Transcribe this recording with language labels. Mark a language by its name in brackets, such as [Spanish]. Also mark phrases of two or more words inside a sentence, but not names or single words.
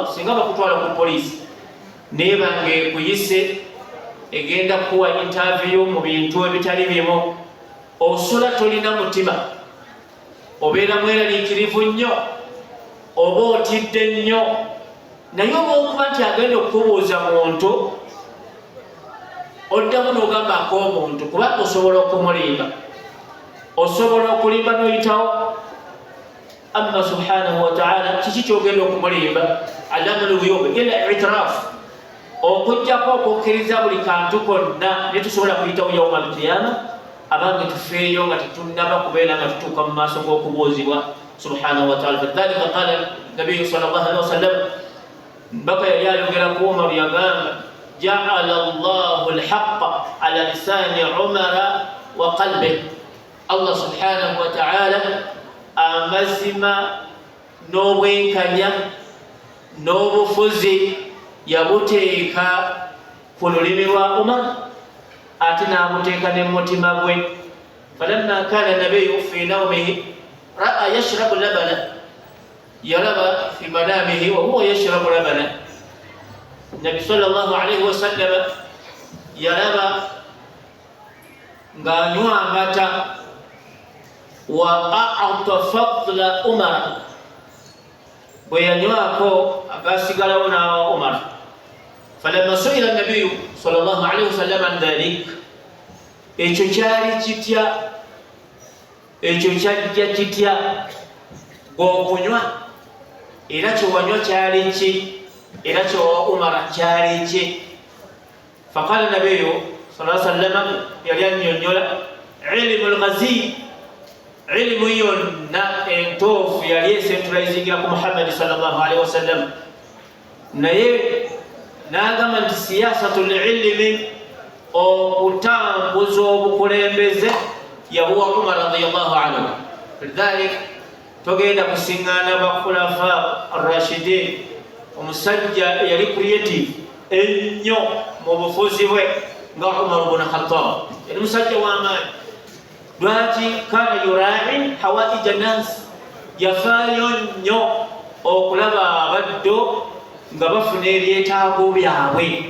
[Ganda] Singa bakutwala ku poliisi neebanga ekuyise egenda kuwa interview mu bintu ebitali bimu, osula tolina mutima, obeera mweraliikirivu nnyo, oba otidde nnyo. Naye oba okuba nti agenda okubuuza muntu, oddamu n'ogamba ak'omuntu, kuba osobola okumulimba, osobola okulimba n'oyitawo. [Arabic] أما سبحانه وتعالى, [Ganda] kiki kyogenda okumulimba? [Arabic] علام الغيوب إلا الاعتراف, [Ganda] okujjako okukkiriza buli kantu konna ne tusobola kuyitawo [Arabic] يوم القيامة [Ganda] abange tufeeyo nga tetunnaba kubeera nga tutuuka mu maaso g'okubuuzibwa [Arabic] سبحانه وتعالى. لذلك قال النبي صلى الله عليه وسلم, [Ganda] mpaka yali ayogera ku Umaru yagamba [Arabic] جعل الله الحق على لسان عمر وقلبه, الله سبحانه وتعالى [Ganda] amazima n'obwenkanya n'obufuzi yabuteeka ku lulimi lwa Umar, ate n'abuteeka ne mutima gwe. [Arabic] فلما كان النبي في نومه رأى يشرب لبنا yalaba في منامه وهو يشرب لبنا, yalaba fi manamihi wa huwa yashrabu labana. [Ganda] Nabi [Arabic] صلى الله عليه وسلم [Ganda] yalaba ng'anywa amata. [Arabic] وأعطى فضل عمر, [Ganda] bwe yanywako agasigalawo n'awa Umar. [Arabic] فلما سئل النبي صلى الله عليه وسلم عن ذلك, [Ganda] ekyo kyali kitya? Ekyo kyajja kitya gw'okunywa? Era kyewanywa kyali ki? Era kyowa Umar kyali ki? [Arabic] فقال النبي صلى الله عليه وسلم [Ganda] yali annyonnyola [Arabic] علم الغازي [Ganda] ilmu yonna entuufu yali esentralizingira ku Muhammad [Arabic] صلى الله عليه وسلم [Ganda] naye n'agamba nti [Arabic] سياسة العلم [Ganda] okutambuza obukulembeze yabuwa Umar [Arabic] رضي الله عنه. [Ganda] Lidhalik togenda kusiŋŋaana [Arabic] الخلفاء الراشدين [Ganda] omusajja yali creative ennyo mu bufuzi bwe nga Umar ibn Khattab yali musajja w'amaanyi. Lwaki? [Arabic] كان يراعي حوائج الناس, [Ganda] yafaayo nnyo okulaba abaddo nga bafuna ebyetaago byabwe.